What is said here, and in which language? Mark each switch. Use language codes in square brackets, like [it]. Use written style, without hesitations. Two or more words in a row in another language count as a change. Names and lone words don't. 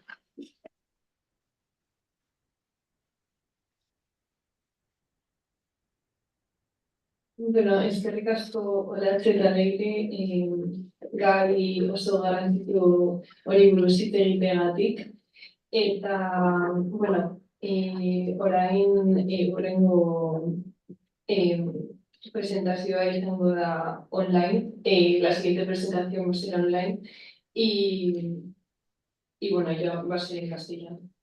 [eu] Bueno, eskerrik asko Olatxe eta Leire gai oso garrantzitu hori buruz hitz egiteagatik. Eta, bueno, orain hurrengo presentazioa izango da online, [es] la siguiente presentación va a ser online y bueno, ya va a ser en castellano.